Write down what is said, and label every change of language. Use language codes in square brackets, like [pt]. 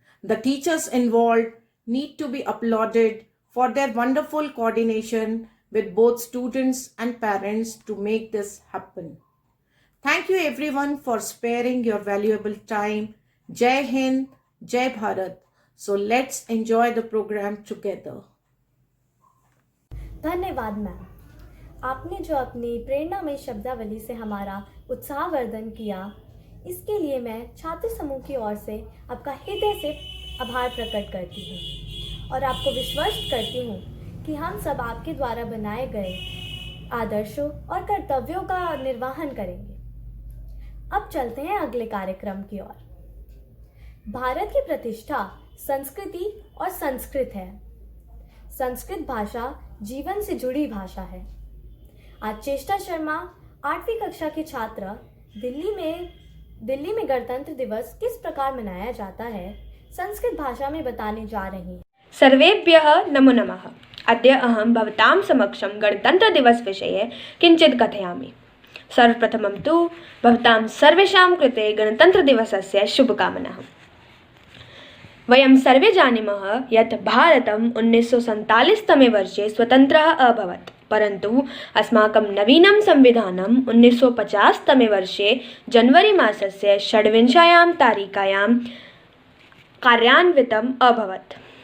[en] The teachers involved need to be applauded for their wonderful coordination with both students and parents to make this happen. Thank you everyone for sparing your valuable time. Jai Hind, Jai Bharat. So let's enjoy the program together. [hi] धन्यवाद ma'am. आपने जो अपनी प्रेरणामयी शब्दावली से हमारा उत्साहवर्धन किया, इसके लिए मैं छात्र समूह की ओर से आपका हृदय से आभार प्रकट करती हूँ और आपको विश्वस्त करती हूँ कि हम सब आपके द्वारा बनाए गए आदर्शों और कर्तव्यों का निर्वहन करेंगे। अब चलते हैं अगले कार्यक्रम की ओर। भारत की प्रतिष्ठा संस्कृति और संस्कृत है। संस्कृत भाषा जीवन से जुड़ी भाषा है। आज चेष्टा शर्मा 8वीं कक्षा के छात्र दिल्ली में गणतंत्र दिवस किस प्रकार मनाया जाता है संस्कृत भाषा में बताने जा रही हैं। [sa] सर्वेभ्यः नमो नमः। अद्य अहं भवतां समक्षं गणतन्त्रदिवसविषये किञ्चित् कथयामि। सर्वप्रथमं तु भवतां सर्वेषां कृते गणतन्त्रदिवसस्य शुभकामनाः। वयं सर्वे जानीमः यत् भारतम् 1947 तमे वर्षे स्वतन्त्रः अभवत्, परन्तु अस्माकं नवीनं संविधानं 1950 तमे वर्षे जनवरी मासस्य 26 तारिकायां कार्यान्वितम् अभवत्।